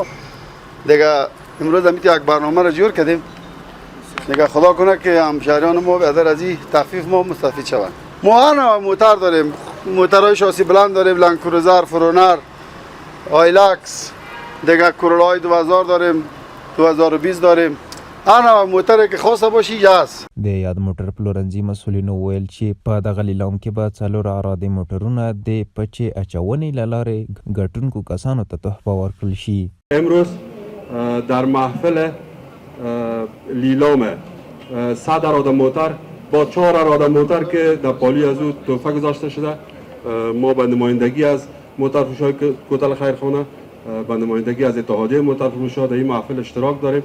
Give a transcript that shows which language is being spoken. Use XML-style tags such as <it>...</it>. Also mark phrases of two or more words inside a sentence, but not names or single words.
<fa>دیگه امروز هم یک برنامه را جور کردیم دیگه خدا کنه که همشهریان ما به هدر از این تخفیف ما مستفید شوند. ما هر نوع موتر داریم، موترهای شاسی بلند داریم، لند کروزر، فرونر، آیلکس، دیگه کرولای 2000 داریم، 2020 داریم. هر نوع موتر که خواسته باشی یاس.</fa> <ps>د یاد موټر پلورنځي مسؤلینو ویل چې په دغه لیلام کې به 4 عراده موټرونه د پچې اچونې له لارې ګټونکو کسانو ته تحفه ورکړل شي.</ps> <fa>امروز در محفل لیلام 100 عراده موتر با 4 عراده موتر که در پالی از او تحفه گذاشته شده، ما به نمایندگی از موتر فروشای کوتل خیرخانه به نمایندگی از اتحادیه موتر فروشا در این محفل اشتراک داریم.</fa>